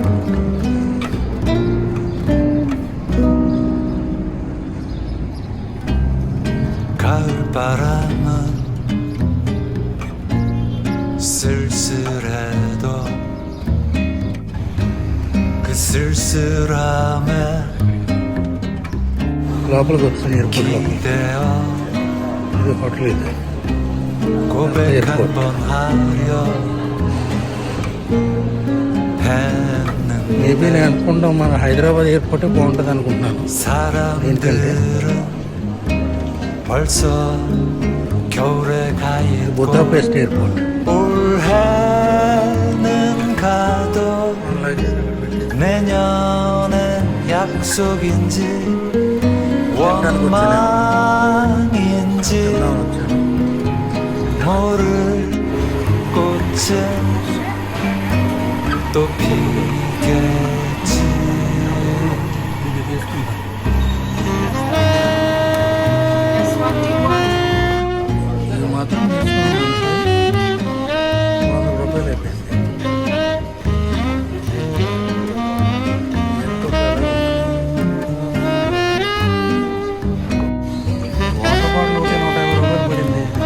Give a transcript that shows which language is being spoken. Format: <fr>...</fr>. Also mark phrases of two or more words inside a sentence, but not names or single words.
<ko>가을 바람은 쓸쓸해도 그 쓸쓸함에</ko> <te>లోపలికి వచ్చిన ఎయిర్పోర్ట్ లోపల</te> <ko>기대어</ko> <te>ఇది హోటల్ ఇది.</te> <ko>고백</ko> <te>에어포트.</te> <ko>한번 하려</ko> <te>మేబీ నేను</te> <ko>했는데</ko> <te>అనుకుంటాం మన హైదరాబాద్ ఎయిర్పోర్టే బాగుంటుంది అనుకుంటున్నాను.</te> <ko>사람들은 벌써 겨울에 가 있고</ko> <te>బుదాపెస్ట్ ఎయిర్పోర్ట్.</te> <ko>올해는 가도 내년엔 약속인지 원망인지 모를 꽃은 또 피겠지.</ko> <te>ఇది మాత్రం ₹100 అయిపోయింది.</te> <en>water bottle</en> <te>ఒకటి ₹150 పడింది.</te>